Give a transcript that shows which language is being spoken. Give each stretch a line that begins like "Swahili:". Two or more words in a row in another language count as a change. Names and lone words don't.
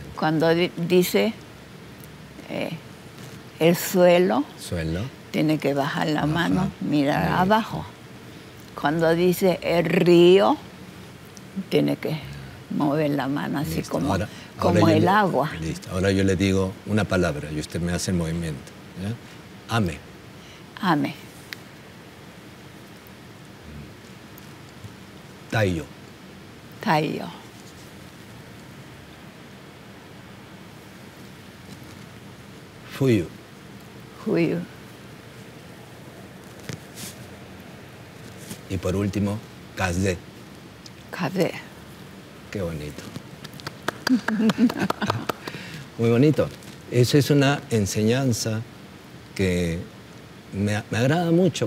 Spanish: Cuando dice el suelo, tiene que bajar la mano, mirar abajo. Cuando dice el río, tiene que mover la mano así. Listo. como el agua. Listo. Ahora yo le digo una palabra y usted me hace el movimiento. ¿Ya? Ame. Ame. Taiyo. Taiyo. Fuyu. Fuyu. Y por último, kaze. Kaze. Qué bonito. Muy bonito. Eso es una enseñanza que me agrada mucho.